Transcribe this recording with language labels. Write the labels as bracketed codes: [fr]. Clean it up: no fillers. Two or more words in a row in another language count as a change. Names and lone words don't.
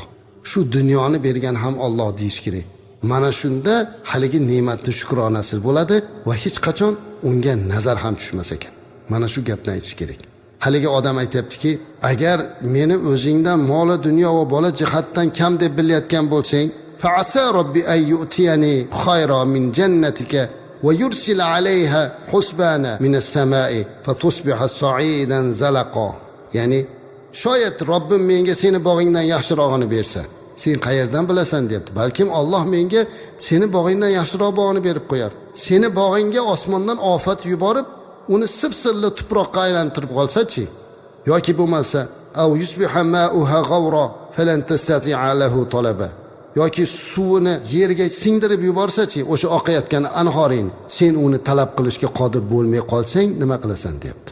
[uz] Shu dunyoni bergan ham Alloh deyish kerak. Mana shunda haligi ne'matning shukronasi bo'ladi va hech qachon unga nazar ham tushmas ekan. Mana shu gapni aytish kerak. Haligi odam aytibdiki, agar meni o'zingdan mol dunyo va bola jihatdan kam deb bilayotgan bo'lsang, [ar] فعسى ربي أن يؤتين خيرا من جنتك ويرسل عليها حسبانا من السماء فتصبح صعيدا زلقا. [uz] Ya'ni shoyat Robbim menga seni bog'ingdan yaxshirog'ini bersa, sen qayerdan bilasan debdi. Balkim Alloh menga seni bog'ingdan yaxshiroq bog'ini berib qo'yar. Seni bog'ingga osmondan ofat yuborib, uni sipsilli tuproqqa aylantirib qolsa-chi, yoki bo'lmasa [ar] أو يصبح ماؤها غورا فلن تستطيع له طلبا, [uz] yoki suvini yerga singdirib yuborsa-chi, o'sha oqayotgan anhoring, sen uni talab qilishga qodir bo'lmay qolsang nima qilasan debdi.